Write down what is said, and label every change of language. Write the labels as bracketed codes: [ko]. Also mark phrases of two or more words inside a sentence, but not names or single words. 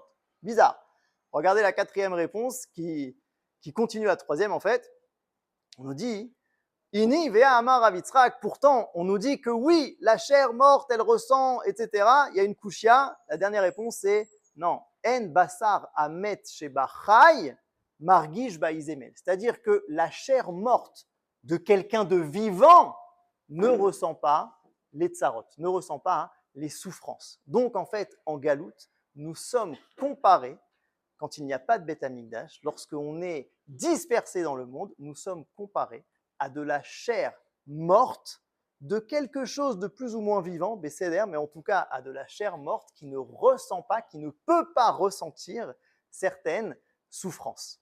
[fr] Bizarre. Regardez la quatrième réponse qui continue la troisième en fait. On nous dit [he] איני והאמר רב יצחק. [fr] Pourtant, on nous dit que oui, la chair morte, elle ressent, etc. Il y a une kushia. La dernière réponse, c'est non. [he] אין בשר המת שבחי מרגיש באיזמל. [fr] C'est-à-dire que la chair morte de quelqu'un de vivant ne ressent pas les tsarot, ne ressent pas les souffrances. Donc, en fait, en galoute, nous sommes comparés, quand il n'y a pas de Beth Amikdash, lorsqu'on est dispersé dans le monde, nous sommes comparés à de la chair morte de quelque chose de plus ou moins vivant, Bécéder, mais en tout cas à de la chair morte qui ne ressent pas, qui ne peut pas ressentir certaines souffrances.